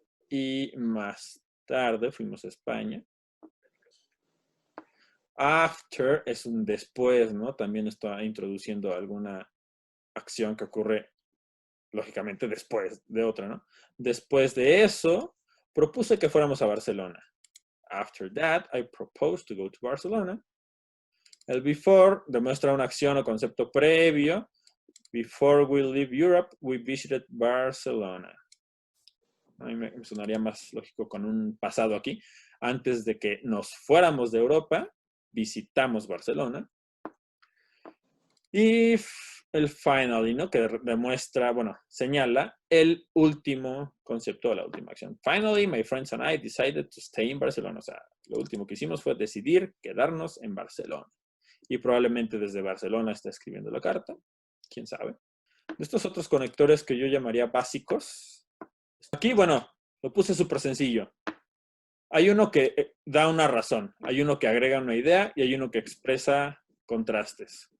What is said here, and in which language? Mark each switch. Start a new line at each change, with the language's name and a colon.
Spanish: Y más tarde fuimos a España. After es un después, ¿no? También está introduciendo alguna acción que ocurre, lógicamente, después de otra, ¿no? Después de eso, propuse que fuéramos a Barcelona.
English: After that, I proposed to go to Barcelona.
Spanish: El before demuestra una acción o concepto previo.
English: Before we leave Europe, we visited Barcelona.
Spanish: mí me sonaría más lógico con un pasado aquí. Antes de que nos fuéramos de Europa, visitamos Barcelona. Y el finally, ¿no? Que demuestra, bueno, señala el último concepto, la última acción.
English: Finally, my friends and I decided to stay in Barcelona.
Spanish: O sea, lo último que hicimos fue decidir quedarnos en Barcelona. Y probablemente desde Barcelona está escribiendo la carta. ¿Quién sabe? De estos otros conectores que yo llamaría básicos. Aquí, bueno, lo puse súper sencillo. Hay uno que da una razón, hay uno que agrega una idea y hay uno que expresa contrastes.